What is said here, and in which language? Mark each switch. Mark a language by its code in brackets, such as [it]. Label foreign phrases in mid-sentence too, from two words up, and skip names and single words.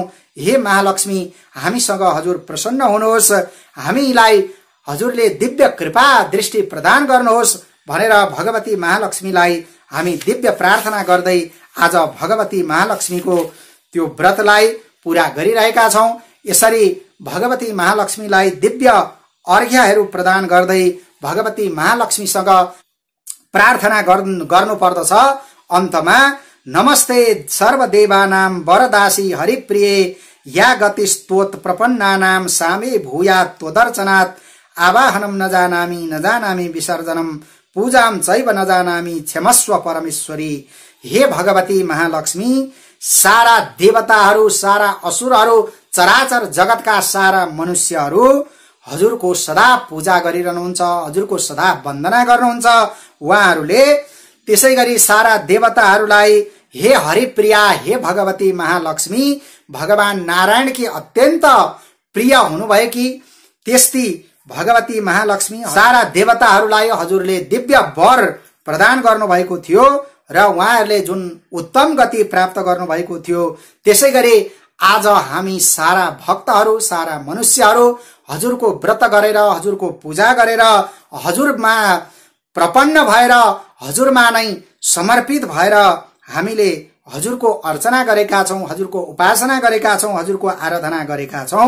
[ne] हे महालक्ष्मी, हामीसँग हजुर प्रसन्न हुनुहोस्, हामीलाई हजुरले दिव्य कृपा दृष्टि प्रदान गर्नुहोस् भनेर भगवती महालक्ष्मीलाई हामी दिव्य प्रार्थना गर्दै आज भगवती महालक्ष्मीको त्यो व्रतलाई पूरा गरिरहेका छौं। यसरी भगवती महालक्ष्मीलाई दिव्य अर्घ्यहरू प्रदान गर्दै भगवती महालक्ष्मीसँग प्रार्थना गर्नुपर्दछ। [sa] अन्तमा नमस्ते सर्वदेवानां वरदासी हरिप्रिये या गतिस्तोत प्रपन्नानां सामे भूयात् त्वदर्चनात् आवाहनं न जानामि विसर्जनम पूजां चैव न जानामि क्षमस्व परमेश्वरी। [ne] हे भगवती महालक्ष्मी, सारा देवताहरू, सारा असुरहरू, चराचर जगतका सारा मनुष्यहरू हजुरको सदा पूजा गरिरहनुहुन्छ, हजुरको सदा वन्दना गर्नुहुन्छ। उहाँहरूले त्यसैगरी सारा देवताहरूलाई हे हरिप्रिया, हे भगवती महालक्ष्मी, भगवान नारायणकी अत्यन्त प्रिय हुनुभएकी त्यस्ती भगवती महालक्ष्मी सारा देवताहरूलाई हजुरले दिव्य वर प्रदान गर्नुभएको थियो र उहाँहरूले जुन उत्तम गति प्राप्त गर्नुभएको थियो, त्यसैगरी आज हामी सारा भक्तहरू, सारा मनुष्यहरू हजुरको व्रत गरेर, हजुरको पूजा गरेर, हजुरमा प्रपन्न भएर, हजुरमा नै समर्पित भएर हामीले हजुरको अर्चना गरेका छौं, हजुरको उपासना गरेका छौं, हजुरको आराधना गरेका छौं।